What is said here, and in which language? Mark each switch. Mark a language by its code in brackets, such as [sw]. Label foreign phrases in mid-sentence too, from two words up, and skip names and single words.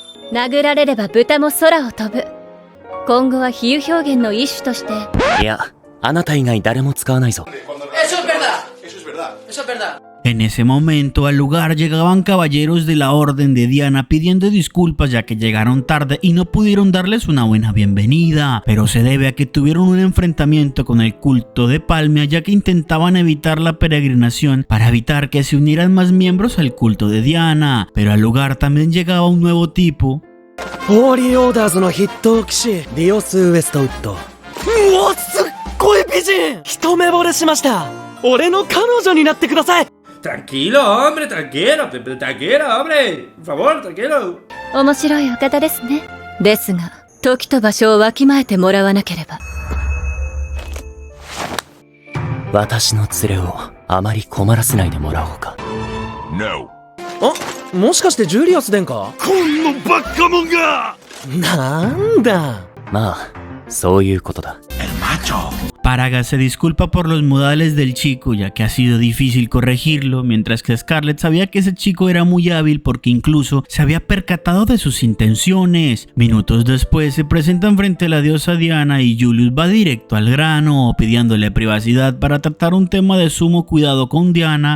[ja] 殴られれば豚も空を飛ぶ。今後は比喩表現の一種として。いや、あなた以外誰も使わないぞ。 [es] En ese momento al lugar llegaban caballeros de la Orden de Diana pidiendo disculpas ya que llegaron tarde y no pudieron darles una buena bienvenida, pero se debe a que tuvieron un enfrentamiento con el culto de Palmia ya que intentaban evitar la peregrinación para evitar que se unieran más miembros al culto de Diana, pero al lugar también llegaba un nuevo tipo. [ja] ホーリーオーダーズの筆頭騎士ディオス・ウエストウッド。うわ、すっごい美人。一目惚れしました。俺の彼女になってください。 [es] Tranquilo, hombre, tranquilo, hombre. Por favor, tranquilo. [ja] 面白いお方ですね。ですが、時と場所をわきまえてもらわなければ。私の連れをあまり困らせないでもらおうか。 [es] No. [ja] あ、もしかしてジュリアス殿か。このバカモンが。なんだ。まあ、そういうことだ。 [es] Paraga se disculpa por los modales del chico ya que ha sido difícil corregirlo, mientras que Scarlett sabía que ese chico era muy hábil porque incluso se había percatado de sus intenciones. Minutos después se presentan frente a la diosa Diana y Julius va directo al grano, pidiéndole privacidad para tratar un tema de sumo cuidado con Diana.